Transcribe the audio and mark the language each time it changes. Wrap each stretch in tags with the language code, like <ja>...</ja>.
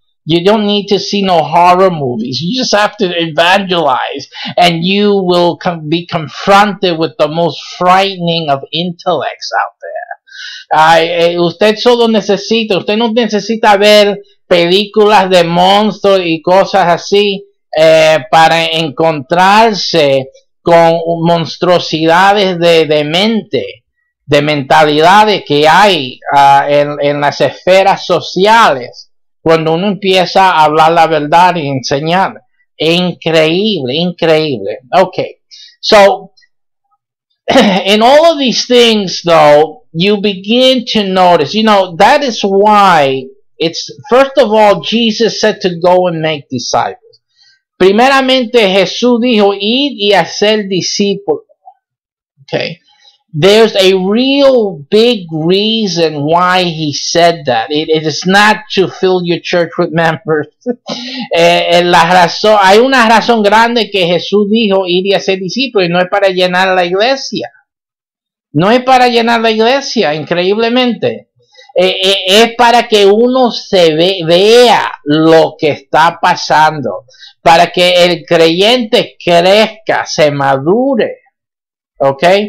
<en>You don't need to see no horror movies. You just have to evangelize, and you will be confronted with the most frightening of intellects out there.</en> <es>Usted no necesita ver películas de monstruos y cosas así para encontrarse con monstruosidades de mente, de mentalidades que hay en las esferas sociales cuando uno empieza a hablar la verdad y enseñar. Increíble, increíble.</es> <en>Okay, so in all of these things, though, you begin to notice, that is why it's, first of all, Jesus said to go and make disciples.</en> <es>Primeramente, Jesús dijo, id y hacer discípulos.</es> <en>Okay. There's a real big reason why he said that. It is not to fill your church with members.</en> <es>Hay una razón grande que Jesús dijo ir y hacer discípulos, y no es para llenar la iglesia. No es para llenar la iglesia, increíblemente. Es para que uno vea lo que está pasando, para que el creyente crezca, se madure. ¿Ok?</es>